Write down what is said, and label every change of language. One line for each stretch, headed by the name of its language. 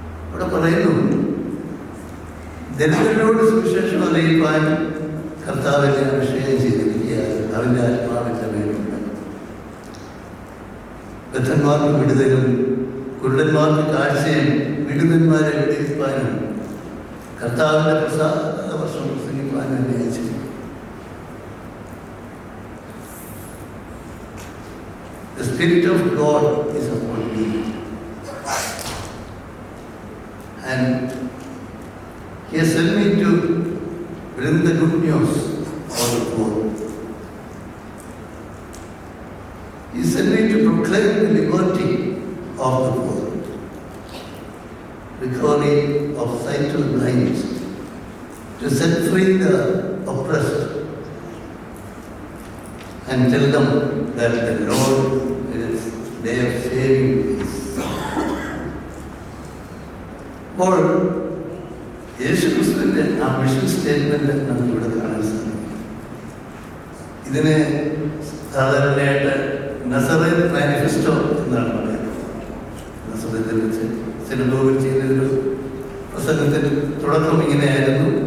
Malayalam: അവിടെ പറയുന്നു, ദരിദ്രരോട് സുവിശേഷം അറിയിക്കാൻ കർത്താവിനെ അഭിഷേകം ചെയ്തിരിക്കുകയാണ്, അവൻ്റെ ആത്മാവിൻ്റെ മേലുണ്ട്. ബദ്ധന്മാർക്ക് വിടുതലും കുരുടന്മാർക്ക് കാഴ്ചയും വിടുതന്മാരെ വിടുവിപ്പാനും കർത്താവിൻ്റെ പ്രസാദ വർഷം പ്രസംഗിപ്പാനും എന്നെ അയച്ചു.
English: The Spirit of God is upon me, and He has sent me to bring the good news for the poor. He sent me to proclaim the liberty of the poor, recovery of sight to the blind, to set free the oppressed, and tell them that the Lord is day of saving is.
Malayalam: അപ്പോൾ യേശു ക്രിസ്തുവിൻ്റെ ആ mission statement നമുക്കിവിടെ കാണാൻ സാധിക്കും. ഇതിനെ സാധാരണയായിട്ട് Nazareth manifesto എന്നാണ് പറയുന്നത്. നസറേത്തിൽ വെച്ച് സിനഗോഗിൽ ചെയ്തൊരു പ്രസംഗത്തിന് തുടക്കം ഇങ്ങനെയായിരുന്നു.